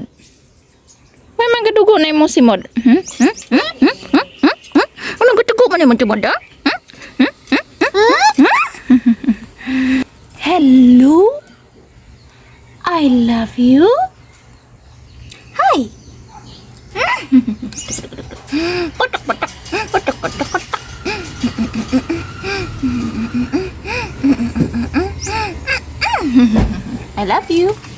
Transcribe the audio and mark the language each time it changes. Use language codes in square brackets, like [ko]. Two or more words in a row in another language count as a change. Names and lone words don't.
[ceb] May mga gadugo na imong simod. Ano gadugo pa na imong simod, ha? [en] Hello? I love you? Hi! [ceb] Patak, patak, patak, patak, patak. [en] I love you.